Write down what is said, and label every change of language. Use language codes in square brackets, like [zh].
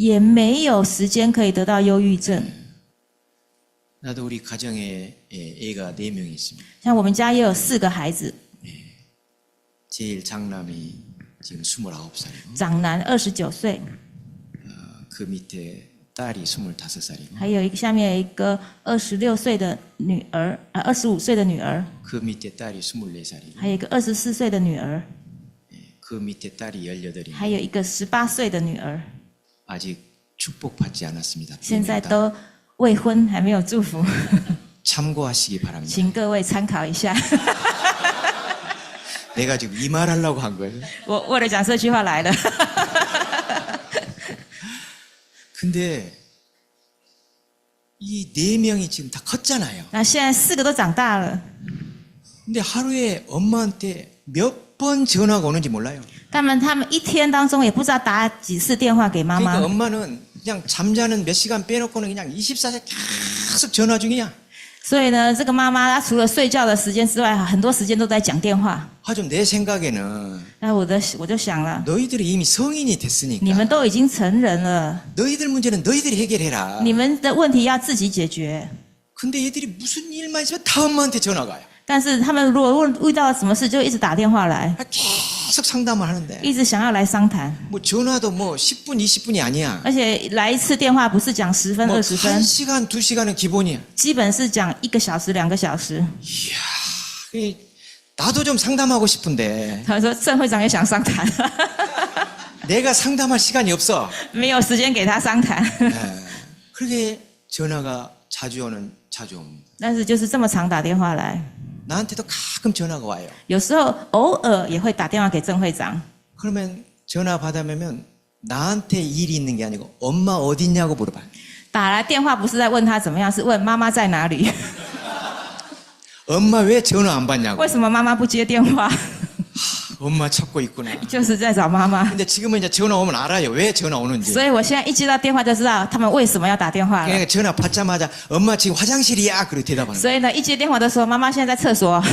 [zh] 也没有时间可以得到忧郁症。 [ko] 나도 우리 가정에 애가 4명이 있습니다. [zh] 像我们家也有4个孩子， [ko] 제일 장남이 지금 29살이고 [zh] 长男29岁， [ko] 그 밑에 딸이 25살이고 [zh] 还有下面有一个26岁的女儿，25岁的女儿， [ko] 그 밑에 딸이 24살이고 [zh] 还有一个24岁的女儿， [ko] 그 밑에 딸이 18이고 [zh] 还有一个18岁的女儿， [ko] 아직 축복받지 않았습니다. [zh] 现在都未婚，还没有祝福， [ko] 참고하시기 바랍니다. [zh] 请各位参考一下。 [ko] 내가 지금 이 말 하려고 한 거예요. [zh] 我为了讲这句话来了。 [ko] 근데 이 4명이 지금 다 컸잖아요. [zh] 那现在4个都长大了， [ko] 근데 하루에 엄마한테 몇 번 전화가 오는지 몰라요. [zh] 他们一天当中也不知道打几次电话给妈 [ko] 그러니까 [zh] 妈， [ko] 엄마는 그냥 잠자는 몇 시간 빼놓고는 그냥 24시간 계속 전화 중이야. [zh] 所以呢，这个妈妈她除了睡觉的时间之外，很多时间都在讲电话。 [ko] 하여튼 내 생각에는 [zh] 那我就想了， [ko] 너희들이 이미 성인이 [zh] 你 [ko] 됐으니까 [zh] 们都已经成人了， [ko] 너희들 문제는 너희들이 해결해라. [zh] 你们的问题要自己解决。 [ko] 근데 얘들이 무슨 일만 있으면 다 엄마한테 전화가 와요. [zh] 但是他们如果遇到什么事，就一直打电话来， [ko] 계속 상담을 하는데 [zh] 一直想要来商谈， [ko] 뭐 전화도 뭐 10분, 20분이 아니야. [zh] 而且来一次电话不是讲10分、 [ko] 뭐 [zh] 20分， [ko] 1시간, 2시간은 기본이야. [zh] 基本是讲1个小时、2个小时。 [ko] 이, 나도 좀 상담하고 싶은데 [zh] 他说郑会长也想商谈， [ko] 내가 상담할 시간이 없어. [zh] 没有时间给他商谈。 [ko] 그렇게 전화가 자주 옵니다. [zh] 但是就是这么常打电话来， [ko] 나한테도 가끔 전화가 와요. [zh] 有时候偶尔也会打电话给郑会长。 [ko] 그러면 전화 받으면 나한테 일이 있는 게 아니고 엄마 어디 있냐고 물어봐요. [zh] 打来电话不是在问他怎么样，是问妈妈在哪里？ [ko] 엄마 왜 전화 안 받냐고. [zh] 为什么妈妈不接电话？ [ko] 엄마 찾고 있구나. [zh] 就是在找妈妈。 [ko] 근데 지금은 이제 전화 오면 알아요. 왜 전화 오는지. [zh] 所以我现在一接到电话就知道他们为什么要打电话了。 [ko] 그러니까 전화 받자마자 엄마 지금 화장실이야. 그렇게 대답하는 거예요. [zh] 所以呢，一接电话的时候，妈妈现在在厕所，